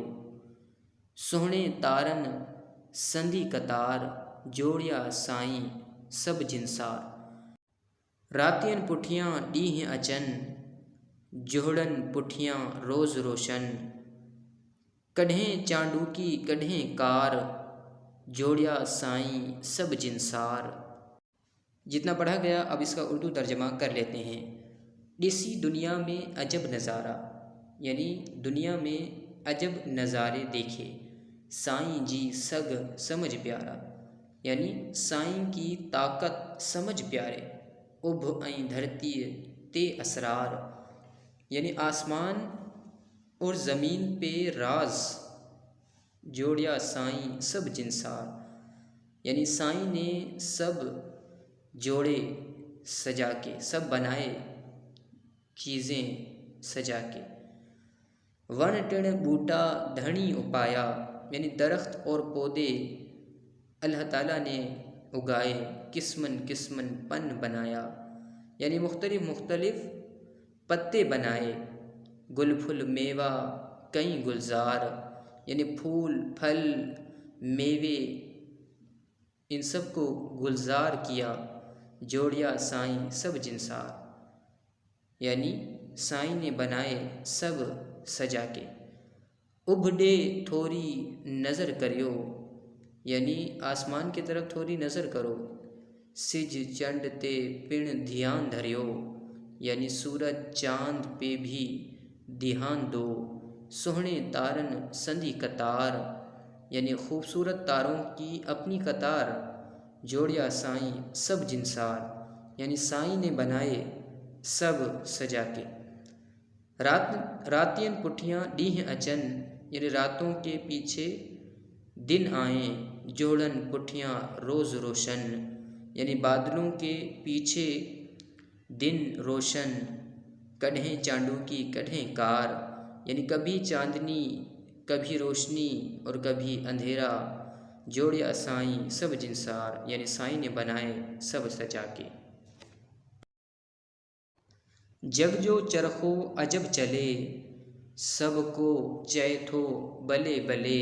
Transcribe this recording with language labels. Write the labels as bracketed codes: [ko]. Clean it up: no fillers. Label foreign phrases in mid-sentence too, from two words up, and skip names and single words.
[sd] सुहिणे तारन संधी कतार, जोड़िया साईं सब जिनसार। रातियन पुठियां ॾींहं अचन, जोड़न पुठियां रोज़ रोशन। कॾहिं चांडूकी कॾहिं कार, जोड़िया साईं सब जिनसार। [ur] جتنا پڑھا گیا اب اس کا اردو ترجمہ کر لیتے ہیں. [sd] इसी दुनिया में अजब नज़ारा [ur] یعنی دنیا میں عجب نظارے دیکھے. [sd] साईं जी सग समझ प्यारा [ur] یعنی سائیں کی طاقت سمجھ پیارے. [sd] उभ ऐं धरती ते असरार [ur] یعنی آسمان اور زمین پہ راز, [sd] जोड़िया साईं सब जिनसार [ur] یعنی سائیں نے سب جوڑے سجا کے، سب بنائے چیزیں سجا کے. [sd] वण टिण बूटा धनी उपाया [ur] یعنی درخت اور پودے اللہ تعالیٰ نے اگائے. [sd] किस्मन किस्मन पन बनाया [ur] یعنی مختلف پتے بنائے. [sd] गुल फुल मेवा कई गुलजार [ur] یعنی پھول پھل میوے ان سب کو گلزار کیا. [sd] जोड़िया साईं सब जिनसार [ur] یعنی سائیں نے بنائے سب سجا کے. [sd] उभडे थोड़ी नज़र करियो [ur] یعنی آسمان کی طرف تھوڑی نظر کرو. [sd] सिज चंड ते पिण ध्यान धरियो [ur] یعنی سورج چاند پہ بھی دھیان دو. [sd] सुहणे तारन संधी कतार [ur] یعنی خوبصورت تاروں کی اپنی قطار. [sd] जोड़िया साईं सब जिनसार [ur] یعنی سائیں نے بنائے سب سجا کے. [sd] रातियन पुठियां ॾींहं अचन [ur] یعنی راتوں کے پیچھے دن آئے. [sd] जोड़न पुठियां रोज़ रोशन [ur] یعنی بادلوں کے پیچھے دن روشن. [sd] कॾहिं चांडूकी कॾहिं कार [ur] یعنی کبھی چاندنی کبھی روشنی اور کبھی اندھیرا. [sd] जोड़िया साईं सब जिनसार [ur] یعنی سائیں نے بنائے سب سجا کے. [sd] जग जो चरखो अजब चले, सबको चैथो बले बले।